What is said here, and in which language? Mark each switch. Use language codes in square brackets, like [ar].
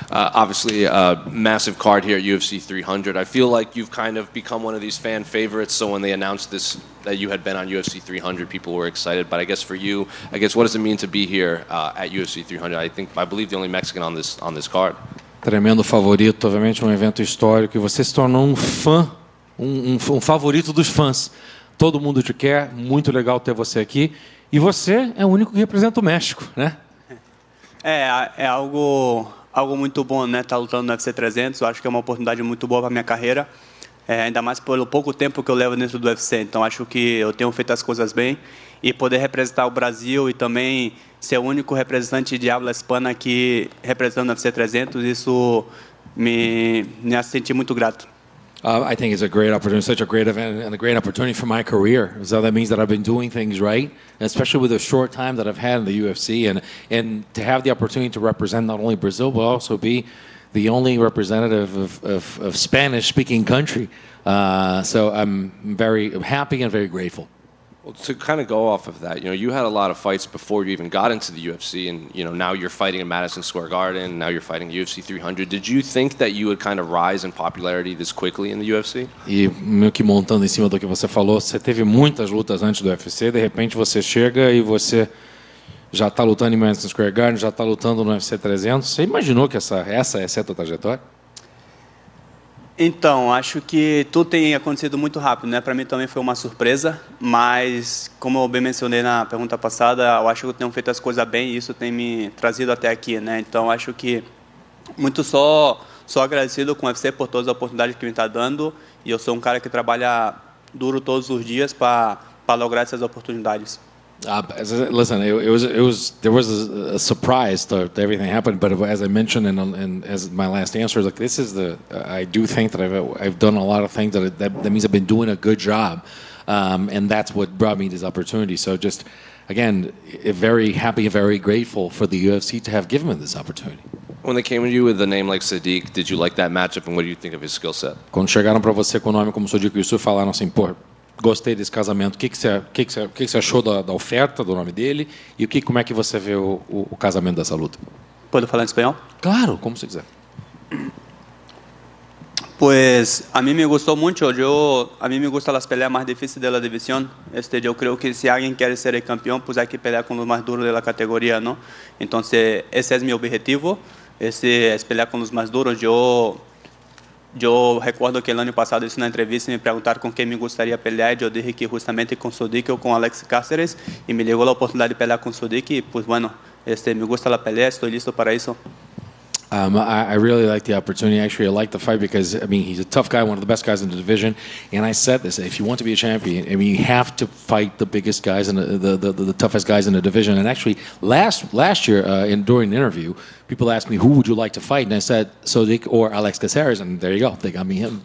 [en] Obviously, a massive card here at UFC 300. I feel like you've kind of become one of these fan favorites. So when they announced this, that you had been on UFC 300, people were excited. But I guess for you, what does it mean to be here at UFC 300? I believe the only Mexican on this card. [pt] Tremendo favorito, obviamente um evento histórico. E você se tornou um fã, um favorito dos fãs. Todo mundo te quer. Muito legal ter você aqui. E você é o único que representa o México, né? É algo muito bom, né? Estar lutando no UFC 300. Eu acho que é uma oportunidade muito boa para minha carreira. Ainda mais pelo pouco tempo que eu levo dentro do UFC. Então, acho que eu tenho feito as coisas bem. E poder representar o Brasil e também ser o único representante de [es] habla hispana [pt] aqui representando o UFC 300, isso [es] me hace sentir [pt] muito grato. [en] I think it's a great opportunity, such a great event, and a great opportunity for my career. So that means that I've been doing things right, especially with the short time that I've had in the UFC, and to have the opportunity to represent not only Brazil but also be the only representative of Spanish-speaking country. So I'm very happy and very grateful. Well, to kind of go off of that, you had a lot of fights before you even got into the UFC, and now you're fighting in Madison Square Garden. Now you're fighting UFC 300. Did you think that you would kind of rise in popularity this quickly in the UFC? [pt] E meio que montando em cima do que você falou, você teve muitas lutas antes do UFC. De repente você chega e você já está lutando em Madison Square Garden, já está lutando no UFC 300. Você imaginou que essa é a tua trajetória? Então, acho que tudo tem acontecido muito rápido, né? Para mim também foi uma surpresa, mas como eu bem mencionei na pergunta passada, eu acho que eu tenho feito as coisas bem e isso tem me trazido até aqui, né? Então, acho que muito só agradecido com o UFC por todas as oportunidades que me está dando, e eu sou um cara que trabalha duro todos os dias para lograr essas oportunidades. Listen, there was a surprise to everything happened, but as I mentioned and as my last answer, like this is I do think that I've done a lot of things that means I've been doing a good job, and that's what brought me this opportunity. So just again, very happy and very grateful for the UFC to have given me this opportunity. When they came to you with a name like Sadiq, did you like that matchup, and what do you think of his skill set? Quando chegaram para você com o nome como Sodiq Yusuff, falaram assim, pô, gostei desse casamento. O que você achou da oferta, do nome dele? E como é que você vê o casamento dessa luta? Pode falar em espanhol? Claro, como você quiser. [es] Pues a mí me gustó mucho. A mí me gustan las peleas más difíciles de la división. Yo creo que si alguien quiere ser el campeón, pues hay que pelear con los más duros de la categoría, ¿no? Entonces ese es mi objetivo, es pelear con los más duros. Yo recuerdo que el año pasado hice una entrevista y me preguntaron con quién me gustaría pelear, y yo dije que justamente con Sodiq o con Alex Cáceres, y me llegó la oportunidad de pelear con Sodiq, y pues bueno, me gusta la pelea, estoy listo para eso. [en] I really like the opportunity. Actually, I like the fight because, I mean, he's a tough guy, one of the best guys in the division. And I said this, if you want to be a champion, I mean, you have to fight the biggest guys and the toughest guys in the division. And actually, last year, during the interview, people asked me, who would you like to fight? And I said, Sodiq or Alex Caceres. And there you go. They got me him.